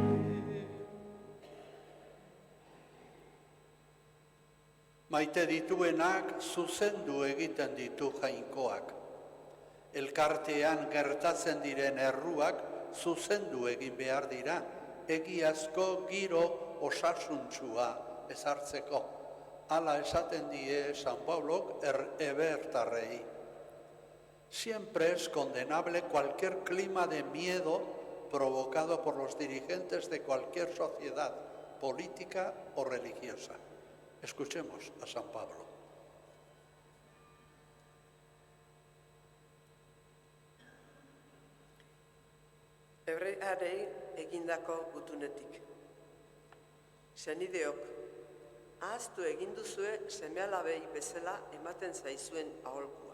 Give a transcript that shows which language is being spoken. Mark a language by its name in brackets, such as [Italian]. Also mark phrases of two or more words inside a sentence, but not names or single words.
[Basque] Maite dituenak zuzendu egiten ditu jainkoak. Elkartean gertatzen diren erruak zuzendu egin behar dira, egiazko giro osasuntsua ezartzeko. Hala esaten die San Paulok ebertarrei. [Spanish] Siempre es condenable cualquier clima de miedo provocado por los dirigentes de cualquier sociedad política o religiosa. Escuchemos a San Pablo. [Basque] Hebrearei egindako gutunetik. Senideok, ahaztu egin duzue seme-alabei bezala ematen zaizuen aholkua.